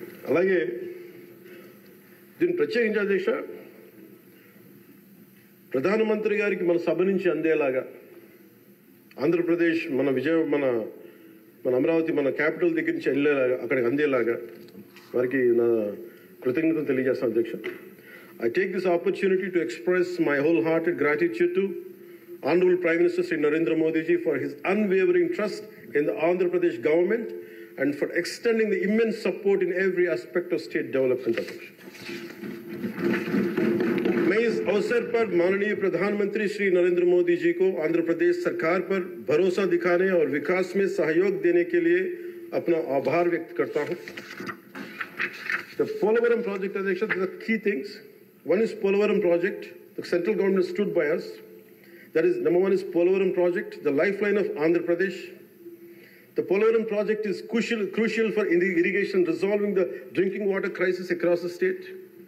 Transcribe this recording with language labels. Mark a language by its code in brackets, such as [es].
[te] అలాగే దీన్ని ప్రత్యేకించి అధ్యక్ష, ప్రధానమంత్రి గారికి మన సభ నుంచి అందేలాగా ఆంధ్రప్రదేశ్ మన అమరావతి మన క్యాపిటల్ దగ్గర నుంచి వెళ్ళేలాగా అక్కడికి అందేలాగా వారికి నా కృతజ్ఞతలు తెలియజేస్తాను అధ్యక్ష. [en] I take this opportunity to express my wholehearted gratitude to Honorable Prime Minister Sri Narendra Modi ji for his unwavering trust in the Andhra Pradesh government and for extending the immense support in every aspect of state development. [hi] मैं इस अवसर पर माननीय प्रधानमंत्री श्री नरेंद्र मोदी जी को आंध्र प्रदेश सरकार पर भरोसा दिखाने और विकास में सहयोग देने के लिए अपना आभार व्यक्त करता हूं. [en] The Polavaram project, Adhyaksha, the key things. One is Polavaram project. The central government stood by us. That is, number one is Polavaram project, the lifeline of Andhra Pradesh. The Polavaram project is crucial for irrigation, resolving the drinking water crisis across the state.